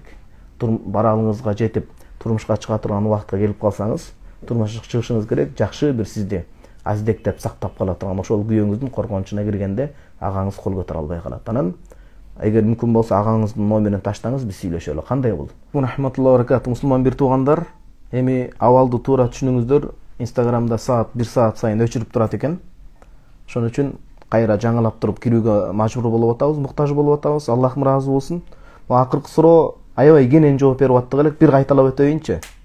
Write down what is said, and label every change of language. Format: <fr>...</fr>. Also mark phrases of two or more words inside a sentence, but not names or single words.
<ky>Баралыңызга жетип, турмушка чыга турган убакытка келип калсаңыз, турмушка чыгышыңыз керек. Жакшы бир сизди аздектеп сактап кала турган ошол күйөөңүздүн коргонучуна киргенде агаңыз кол көтөрө албай калат. Анан эгер мүмкүн болсо агаңыздын номерин таштаңыз, биз сүйлөшөлү. Кандай болду?</ky> <ar>رحمة الله وبركاته.</ar> <ky>Мусулман бир туугандар, эми абалды туура түшүнүңүздөр. Инстаграмда саат 1 саат сайын өчүрүп турат экен. Ошон үчүн кайра жаңылап туруп кирүүгө мажбур болуп атабыз, муктаж болуп атабыз. Аллахым ыраазы болсун. Бул акыркы суроо аябай кенен жооп берип аттык элек. Бир кайталап өтөйүнчү.</ky>